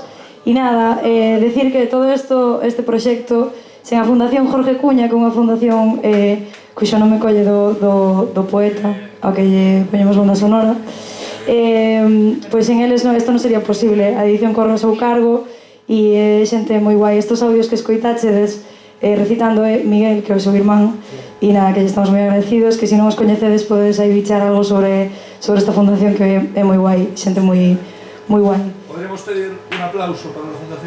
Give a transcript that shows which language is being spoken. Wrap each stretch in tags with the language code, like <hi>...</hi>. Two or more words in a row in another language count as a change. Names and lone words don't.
<gl>E nada, decir que todo isto, este proxecto, sen a Fundación Jorge Cuña, que é unha fundación cuxo nome colle do poeta ao que lle poñemos banda sonora, pois en eles isto non sería posible. A edición corre ao seu cargo e xente moi guai. Estos audios que escoitáchedes recitando Miguel, que é o seu irmán, e nada, que lle estamos moi agradecidos, que se non os coñecedes podedes aí bichar algo sobre esta fundación que é moi guai, xente moi guai.</gl> <es>Podríamos pedir un aplauso para la Fundación.</es>